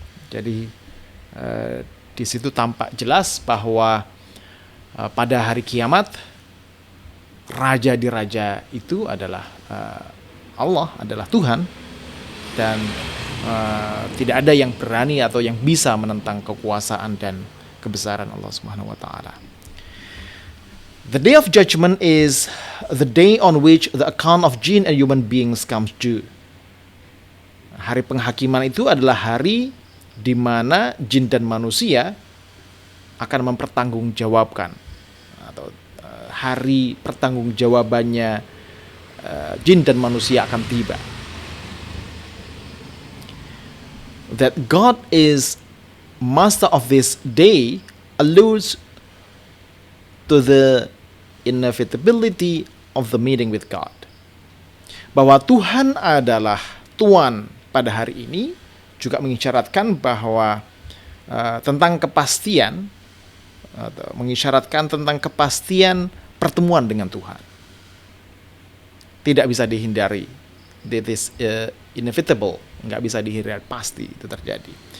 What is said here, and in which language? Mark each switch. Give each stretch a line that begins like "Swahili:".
Indonesian: Jadi di situ tampak jelas bahwa pada hari kiamat raja di raja itu adalah Allah, adalah Tuhan, dan tidak ada yang berani atau yang bisa menentang kekuasaan dan kebesaran Allah Subhanahu wa taala.
English: The day of judgment is the day on which the account of jinn and human beings comes due.
Indonesian: Hari penghakiman itu adalah hari di mana jin dan manusia akan mempertanggungjawabkan, atau hari pertanggungjawabannya jin dan manusia akan tiba.
English: That God is master of this day alludes to the inevitability of the meeting with God.
Indonesian: Bahwa Tuhan adalah Tuhan pada hari ini juga mengisyaratkan bahwa tentang kepastian, atau mengisyaratkan tentang kepastian pertemuan dengan Tuhan. Tidak bisa dihindari.
English: It is inevitable,
Indonesian: nggak bisa dihindari, pasti itu terjadi.